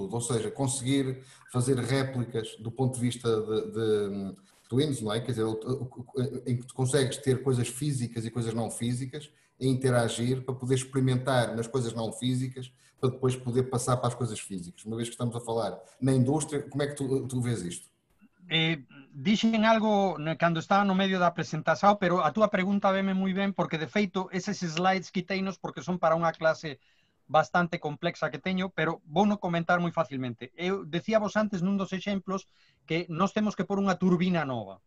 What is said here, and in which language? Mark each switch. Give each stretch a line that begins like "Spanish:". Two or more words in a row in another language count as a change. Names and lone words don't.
Portuguese: Ou seja, conseguir fazer réplicas do ponto de vista de twins, não é? Quer dizer, em que tu consegues ter coisas físicas e coisas não físicas e interagir para poder experimentar nas coisas não físicas para depois poder passar para as coisas físicas. Uma vez que estamos a falar na indústria, como é que tu vês isto?
Galician: Dixen algo cando estaba no medio da presentación, pero a túa pregunta veme moi ben porque de feito eses slides quiteinos porque son para unha clase bastante complexa que teño, pero vou non comentar moi facilmente. Eu decíavos antes nun dos exemplos que nós temos que pôr unha turbina nova.